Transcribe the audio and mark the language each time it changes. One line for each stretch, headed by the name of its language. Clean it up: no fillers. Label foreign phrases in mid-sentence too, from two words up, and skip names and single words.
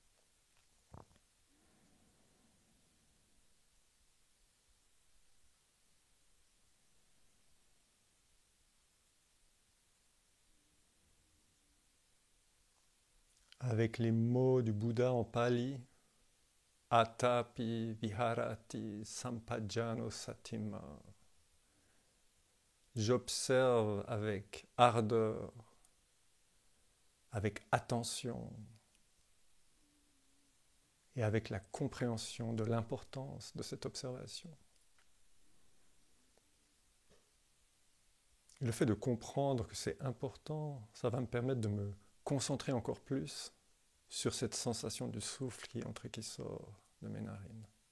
French: Avec les mots du Bouddha en pali,
Pali: Atapi viharati sampajano satima.
French: J'observe avec ardeur, avec attention et avec la compréhension de l'importance de cette observation. Et le fait de comprendre que c'est important, ça va me permettre de me concentrer encore plus sur cette sensation du souffle qui entre et qui sort de mes narines.